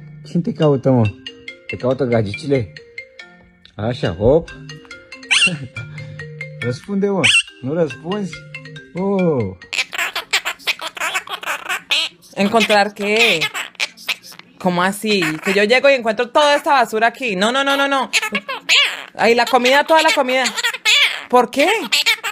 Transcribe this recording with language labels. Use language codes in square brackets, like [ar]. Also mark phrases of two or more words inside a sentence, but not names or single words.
[ro] quem te caută, mă? Te caută gagicile? Așa, hop. Răspunde, mă. Nu răspunzi? Oh. [es] ¿Encontrar qué? ¿Cómo así? Que yo llego y encuentro toda esta basura aquí. No, no, no, no, no. Ahí la comida, toda la comida. ¿Por qué?